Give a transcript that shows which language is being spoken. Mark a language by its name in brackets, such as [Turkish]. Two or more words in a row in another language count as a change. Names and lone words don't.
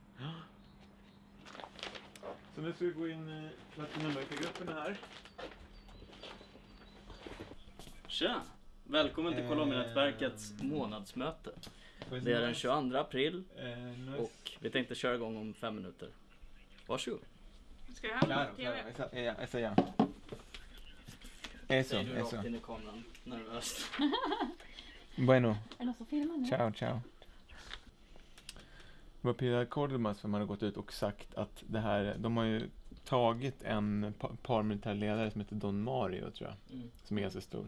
[Swedish] Så nu ska vi gå in i Latinamerikagrupperna här. Tja! Välkommen till Colombianätverkets månadsmöte. Det är den 22 april och vi tänkte köra igång om 5 minuter. Varsågod. Ska jag ha på TV? [Spanish] Eso ya. Eso, [Swedish] Säger du eso. rakt in i kameran, nervöst. Bueno. Är det så filmar nu? Ciao. Det var Piedad Córdoba som hade gått ut och sagt att det här, de har ju tagit en paramilitärledare som heter Don Mario tror jag, som är ganska stor.